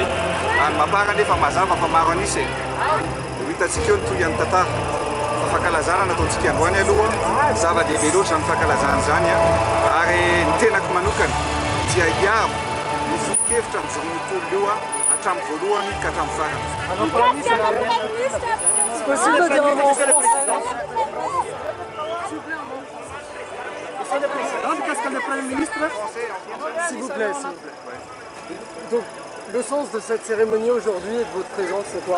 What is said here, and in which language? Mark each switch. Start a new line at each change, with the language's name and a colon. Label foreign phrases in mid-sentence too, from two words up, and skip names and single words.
Malagasy: Any Maparana nefa mazava fa maro anisa e. Hitantsika eo ny toy an'ny tantara. Fa fankalazana nataontsika androany aloha, zava-dehibe loatra ny fankalazana zany ary ny tenako manokana dia hiaro ny foto-kevitra nijoroan'ny tolona io hatramin'ny voalohany ka hatramin'ny farany.
French: C'est possible de dire un mot en français? Qu'est-ce que le Premier ministre? S'il vous plaît, s'il vous plaît. Donc, le sens de cette cérémonie aujourd'hui et de votre présence, c'est quoi?